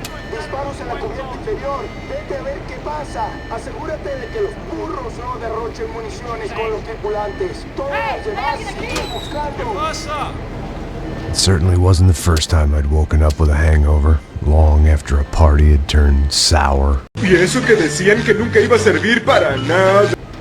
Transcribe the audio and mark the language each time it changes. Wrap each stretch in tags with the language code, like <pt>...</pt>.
<es>Disparos en la cubierta inferior. Vete a ver qué pasa. Asegúrate de que los burros no derrochen municiones con los tripulantes. Todos los demás siguen buscando.</es> <en>It certainly wasn't the first time I'd woken up with a hangover, long after a party had turned sour.</en> <es>Y eso que decían que nunca iba a servir para nada.</es>